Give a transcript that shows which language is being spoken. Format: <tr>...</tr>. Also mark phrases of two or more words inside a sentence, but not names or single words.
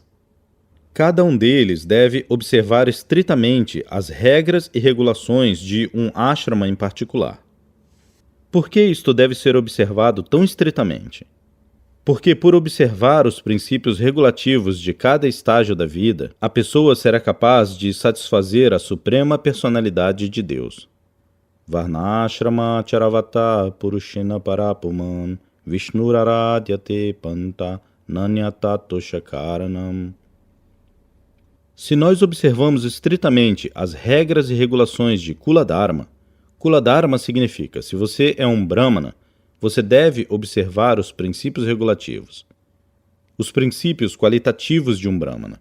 <pt>Cada um deles deve observar estritamente as regras e regulações de um ashrama em particular. Por que isto deve ser observado tão estritamente? Porque, por observar os princípios regulativos de cada estágio da vida, a pessoa será capaz de satisfazer a suprema personalidade de Deus.</pt> <sa>Varnashrama charavata purushena parapuman vishnuraradhyate panta nanyata toshakaranam.</sa> <pt>Se nós observamos estritamente as regras e regulações de</pt> <sa>Kula Dharma</sa> <pt>significa, se você é um Brahmana, você deve observar os princípios regulativos, os princípios qualitativos de um Brahmana.</pt>